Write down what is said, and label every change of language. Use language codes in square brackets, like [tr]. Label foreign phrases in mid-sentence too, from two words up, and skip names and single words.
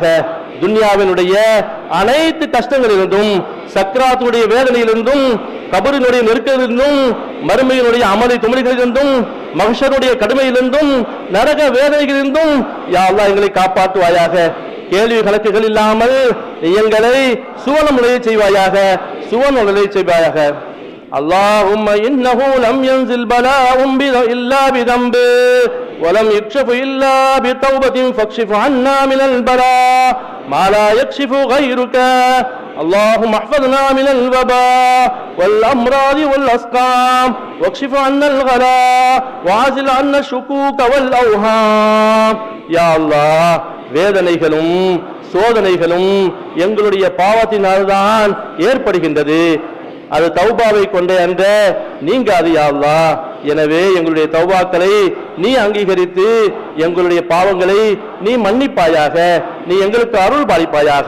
[ta] துன்யாவினுடைய அனைத்து கஷ்டங்களிலிருந்தும், சக்ராத்துடைய வேதனையிலிருந்தும், கபரினுடைய நெருக்கத்திலிருந்தும், மறுமையினுடைய அமளி துமளிகளிலிருந்தும், மஹ்ஷருடைய கடுமையிலிருந்தும், நரக வேதனைகளிலிருந்தும் [ar] يا الله [ta] எங்களை காப்பாற்றுவாயாக. கேள்வி கணக்குகள் இல்லாமல் நீ எங்களை சுவனம் நுழைய செய்வாயாக, சுவனம் நுழைய செய்வாயாக. [ar] اللهم إنه لم ينزل بلاء إلا بذنب ولم يكشف إلا بتوبة فاكشف عنا من البلاء ما لا يكشف غيرك. اللهم احفظنا من الوباء والأمراض والأسقام واكشف عنا الغلاء وعزل عنا الشكوك والأوهام. يا الله, [ta] வேதனைகளும் சோதனைகளும் எங்களுடைய பாவத்தினால்தான் ஏற்படுகின்றது. அது தௌபாவை கொண்டே அன்ற நீங்காது [ar] يا الله. [ta] எனவே எங்களுடைய தௌபாக்களை நீ அங்கீகரித்து எங்களுடைய பாவங்களை நீ மன்னிப்பாயாக, நீ எங்களுக்கு அருள் பாலிப்பாயாக.